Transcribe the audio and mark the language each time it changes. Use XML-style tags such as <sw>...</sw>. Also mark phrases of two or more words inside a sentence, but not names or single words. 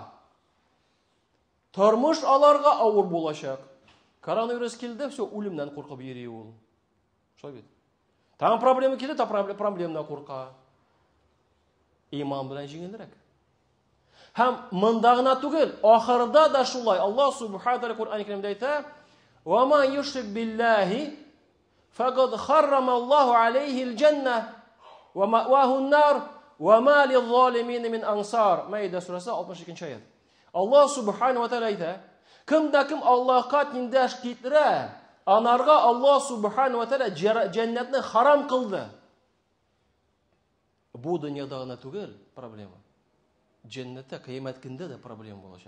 <tt>Тормыш аларга авыр булачак. Коронавирус килде, все, үлемнән куркып йөри ул. Шулай бит. Там проблема килде, та проблемадан курка. Иман белән җиңелрәк. Һәм монда гына түгел, ахырда да шулай.</tt> <ar>الله سبحانه وتعالى</ar> <tt>Кур'ан-ы Кәримдә әйтә:</tt> <ar>"ومن يشرك بالله فقد حرم الله عليه الجنة ومأواه النار وما للظالمين من أنصار."</ar> <tt>Маида сурасы 62-нче аят.</tt> <ar>الله سبحانه وتعالى</ar> <tt>әйтә: "Кемдә кем Аллаһка тиңдәш китерә, анарга</tt> <ar>الله سبحانه وتعالى</ar> <tt>җәннәтне харам кылды." Бу дөньяда гына түгел проблема. Җәннәттә, кыямәт көндә дә проблема булачак.</tt>